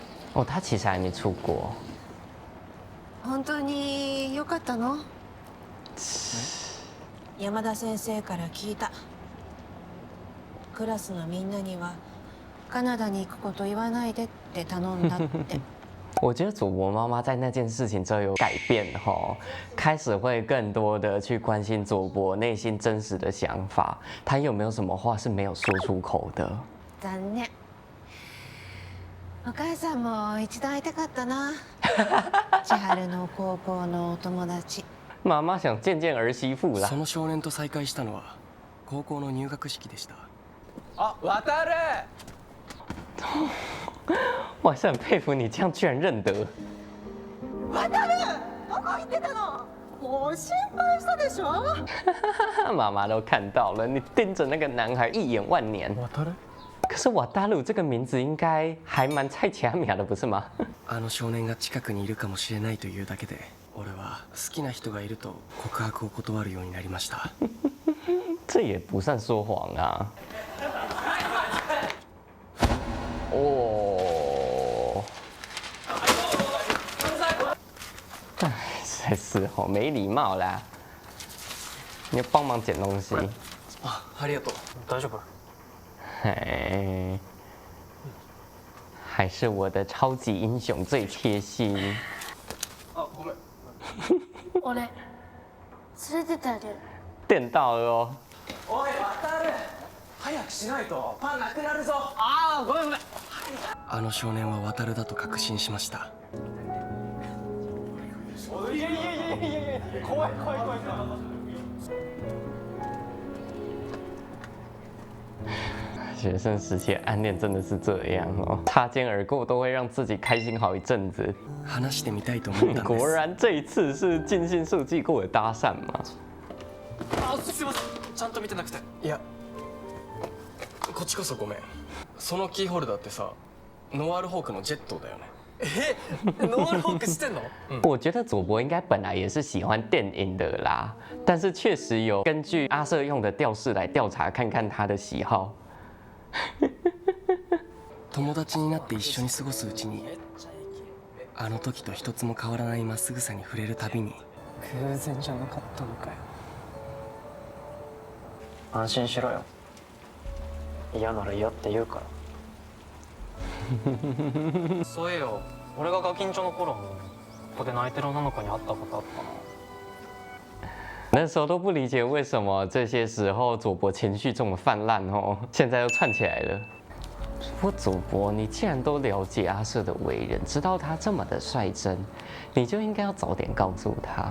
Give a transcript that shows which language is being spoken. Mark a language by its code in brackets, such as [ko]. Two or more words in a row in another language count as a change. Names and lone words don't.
[zh] 哦，他其实还没出国。 [ja] 本当に良かったの？山田先生から聞いた。クラスのみんなにはカナダに行くこと言わないでって頼んだって。 [zh] 我觉得佐伯妈妈在那件事情之后有改变哈，开始会更多的去关心佐伯内心真实的想法，他有没有什么话是没有说出口的？ [ja] 残念。お母さんも一度会いたかったな。千春の高校のお友達。 [zh] 妈妈想见见儿媳妇啦。 [ja] その少年と再会したのは高校の入学式でした。あ、渡る。 [zh] 我还是很佩服你，这样居然认得。 [ja] 渡る、どこ行ってたの？もう心配したでしょ？ [zh] 妈妈都看到了，你盯着那个男孩一眼万年。 [ja] 渡る。 [zh] 可是瓦达鲁这个名字应该还蛮菜奇亚米亚的，不是吗？ [ja] あの少年が近くにいるかもしれないというだけで、俺は好きな人がいると告白を断るようになりました。 [zh] 这也不算说谎啊。哦，哎，实在是好没礼貌啦！你要帮忙捡东西。 [ja] あ、ありがとう。大丈夫？ [zh] 嘿，还是我的超级英雄最贴心。 [ja] あ、ごめん。俺連れてってあげる。 [zh] 电到了哦。 [ja] おい渡る。早くしないとパンなくなるぞ。ああ、ごめんごめん。あの少年は渡るだと確信しました。いやいやいやいやいや、怖い怖い怖い。 [zh] 学生时期的暗恋真的是这样哦，擦肩而过都会让自己开心好一阵子。 [ja] 話してみたいと思ったんです。 [zh] 果然这一次是尽信社记过的搭讪嘛。 [ja] あ、すいません。ちゃんと見てなくて。いや、こっちこそごめん。そのキーホルダーってさ、ノワールホークのジェットだよね。ノワールホーク知ってんの？ [zh] 我觉得佐伯应该本来也是喜欢电影的啦，但是确实有根据阿瑟用的调式来调查看看他的喜好。 [ja] 友達になって一緒に過ごすうちに、あの時と一つも変わらないまっすぐさに触れるたびに、偶然じゃなかったのかよ。安心しろよ。嫌なら嫌って言うから。そういえよ、俺がガキンチョの頃もここで泣いてる女の子に会ったことあったな。 [zh] 那时候都不理解为什么这些时候佐伯情绪这么泛滥哦，现在又串起来了。不过佐伯，你既然都了解阿瑟的为人，知道他这么的率真，你就应该要早点告诉他。